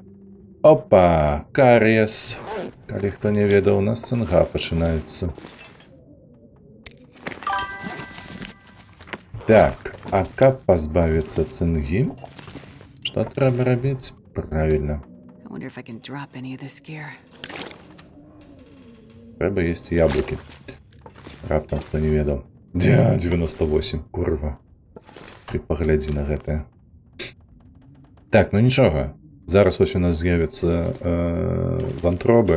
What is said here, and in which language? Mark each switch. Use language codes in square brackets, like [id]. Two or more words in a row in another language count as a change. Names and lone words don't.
[ru] Опа, кариес. [be] Калі хто не ведаў, у нас цынга пачынаецца. Так, а каб пазбавіцца цынгі, што трэба рабіць? Правільна. [en] I wonder if I can drop any of this gear. [be] Трэба есці яблыкі. Раптам хто не ведаў. 98, курва. Ты паглядзі на гэтае. Так, ну нічога. Зараз вось у нас з'явяцца вантробы.